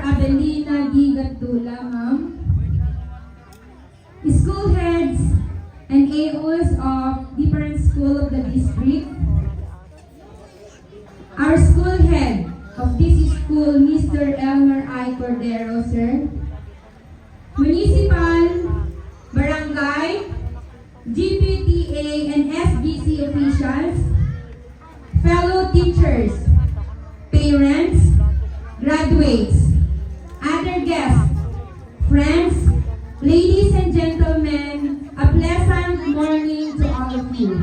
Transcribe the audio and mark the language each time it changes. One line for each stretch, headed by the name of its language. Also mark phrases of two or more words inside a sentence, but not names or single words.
English: Abelina Gigatula, ma'am, school heads and AOs of different schools of the district, our school head of this school, Mr. Elmer I. Cordero, sir, municipal, barangay, GPTA, and SGC officials, fellow teachers, parents, graduates, other guests, friends, ladies and gentlemen, a pleasant morning to all of you.